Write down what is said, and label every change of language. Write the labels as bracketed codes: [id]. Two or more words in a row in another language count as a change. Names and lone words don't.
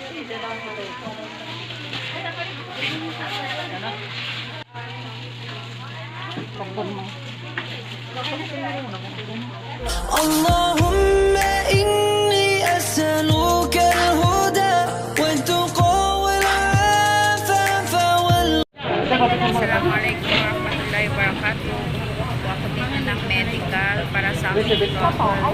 [ar] اللهم إني أسألك الهدى والتقى والعفاف السلام عليكم ورحمة الله وبركاته. [tl] Kukuha ko dito ng medical para sa aking problem.